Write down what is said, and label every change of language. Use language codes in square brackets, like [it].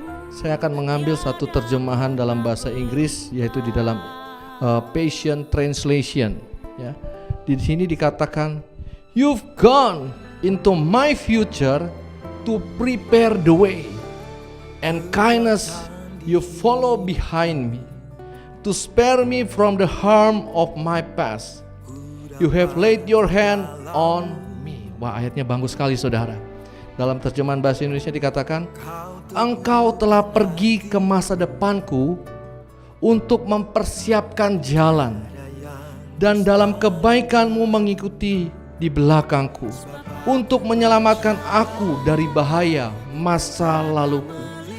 [id] Saya akan mengambil satu terjemahan dalam bahasa Inggris, yaitu di dalam Passion Translation. Ya. [en] Di sini dikatakan, "You've gone into my future to prepare the way, and kindness you follow behind me, to spare me from the harm of my past. You have laid your hand on me." [id] Wah, ayatnya bagus sekali saudara. Dalam terjemahan bahasa Indonesia dikatakan, "Engkau telah pergi ke masa depanku untuk mempersiapkan jalan, dan dalam kebaikanmu mengikuti di belakangku untuk menyelamatkan aku dari bahaya masa laluku.